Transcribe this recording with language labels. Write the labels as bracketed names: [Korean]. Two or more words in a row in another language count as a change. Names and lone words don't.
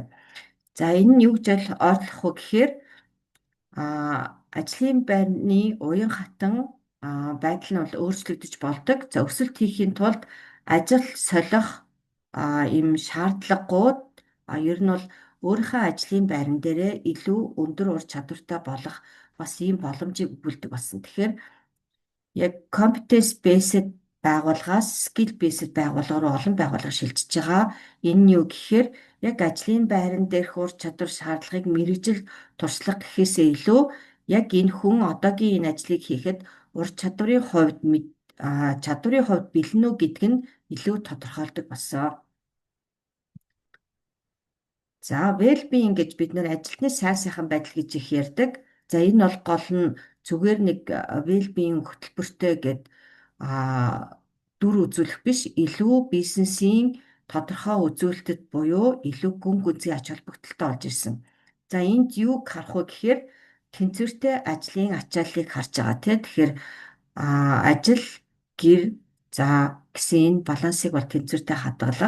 [Mongolian] За энэ нь юу гэж ойлгох вэ гэхээр ажлын байрны уян хатан байдал нь бол өөрчлөгдөж болдог. За өсөлт хийхин тулд ажил солих ийм шаардлагууд ер нь бол өөрийнхөө ажлын байран дээрээ илүү өндөр ур чадвартай болох бас ийм боломжийг өгүүлдэг болсон. Тэгэхээр яг [English] competence based [Mongolian] байгууллагаас [English] skill based [Mongolian] байгууллага руу олон байгууллага шилжиж байгаа. Энэ нь юу гэхээр яг ажлын байран дээрх ур чадвар шаардлагыг мэрэгжил туршлага гэхээсээ илүү яг энэ хүн одоогийн энэ ажлыг хийхэд ур чадварын хувьд бэлэн үү гэдг нь илүү тодорхойлдог болсон. За, well-being гэж бид нэр ажилтны сайн сайхан байдал гэж их ярьдаг. За, энэ бол гол нь зүгээр нэг well-being хөтөлбөртэй гэд дүр үзүүлэх биш, илүү бизнесийн тодорхой үзүүлэлтэд буюу илүү гүн гүнзгий ач холбогдолтой болж ирсэн. За, энд юуг харах вэ гэхээр тэнцвэртэй ажлын ачааллыг харж байгаа тийм. Тэгэхээр ажил, гэр, за гэсэн энэ балансыг бол тэнцвэртэй хадгалах.